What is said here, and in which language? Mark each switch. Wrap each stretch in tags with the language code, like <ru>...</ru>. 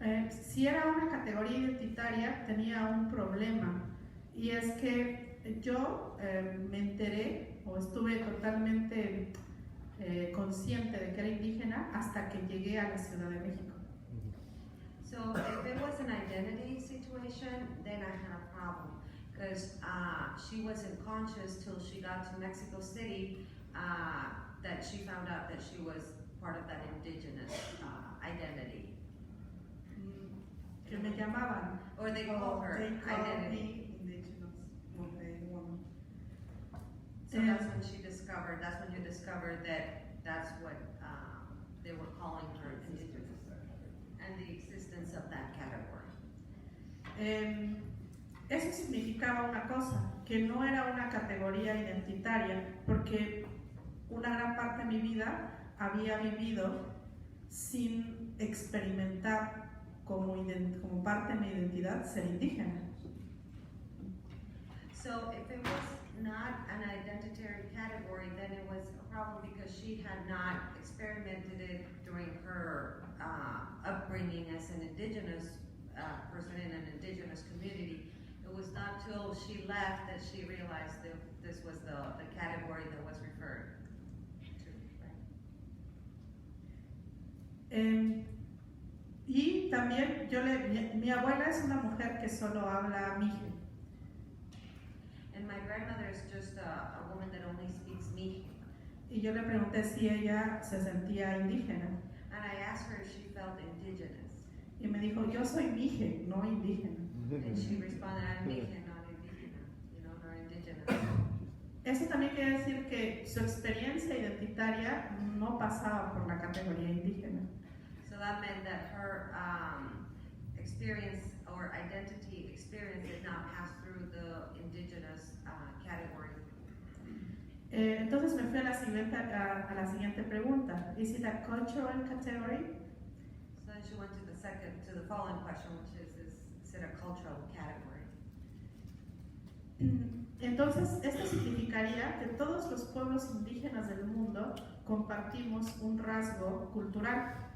<es>Si era una categoría identitaria, tenía un problema, y es que yo me enteré o estuve totalmente consciente de que era indígena hasta que llegué a la Ciudad de México.</es> <en>So if it was an identity situation, then I had a problem because she wasn't conscious till she got to Mexico City that she found out that she was part of that indigenous identity.</en> <es>Que me llamaban.</es> <en>Or they call her they call identity. me indigenous woman. So that's when you discovered that that's what, they were calling her indigenous, and the existence of that category.</en> <es>Eso significaba una cosa, que no era una categoría identitaria, porque una gran parte de mi vida había vivido sin experimentar como parte de mi identidad ser indígena.</es> <en>So if it was not an identitary category, then it was a problem because she had not experimented it during her upbringing as an indigenous person in an indigenous community. It was not till she left that she realized that this was the category that was referred to. Right?</en> <es>Y también mi abuela es una mujer que solo habla mije.</es> <en>And my grandmother is just a woman that only speaks Mije.</en> <es>Y yo le pregunté si ella se sentía indígena.</es> <en>And I asked her if she felt indigenous.</en> <es>Y me dijo, yo soy mije, no indígena.</es> <en>And she responded, I'm Mije, not indígena, nor indigenous.</en> <es>Eso también quiere decir que su experiencia identitaria no pasaba por la categoría indígena.</es> <en>So that meant that her experience or identity experience did not pass through the indigenous category.</en> <es>Entonces me fui a la siguiente pregunta.</es> <en>Is it a cultural category? So then she went to the following question, which is it a cultural category?</en> <es>Entonces, esto significaría que todos los pueblos indígenas del mundo compartimos un rasgo cultural.</es>